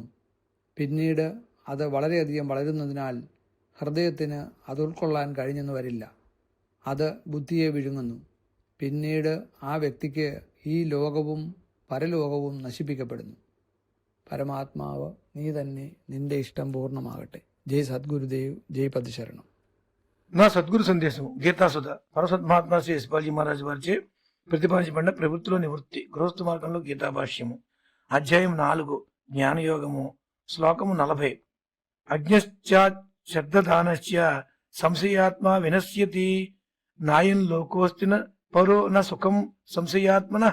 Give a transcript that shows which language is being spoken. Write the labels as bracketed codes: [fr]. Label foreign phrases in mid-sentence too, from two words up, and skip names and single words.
[ml] പിന്നീട് അത് വളരെയധികം വളരുന്നതിനാൽ ഹൃദയത്തിന് അത് ഉൾക്കൊള്ളാൻ കഴിഞ്ഞെന്ന് വരില്ല. അത് ബുദ്ധിയെ വിഴുങ്ങുന്നു. പിന്നീട് ആ വ്യക്തിക്ക് ഈ ലോകവും പരലോകവും നശിപ്പിക്കപ്പെടുന്നു. പരമാത്മാവ് നീ തന്നെ, നിന്റെ ഇഷ്ടം പൂർണ്ണമാകട്ടെ. [te] జై సద్గురుదేవ్. జై పద్మశరణం. నా సద్గురు సందేశము గీతాసుధ పరసద్మహాత్మా శ్రీ యశ్పాల్జీ మహారాజు వారిచే ప్రతిపాదించబడిన ప్రవృత్తిలో నివృత్తి గృహస్థ మార్గంలో గీతాభాష్యము. అధ్యాయం 4, జ్ఞానయోగము. శ్లోకము 40. [sa] అజ్ఞశ్చాశ్రద్ధానశ్చ సంశయాత్మా వినశ్యతి నాయం లోకోస్తిన పరో న సుఖం సంశయాత్మనః.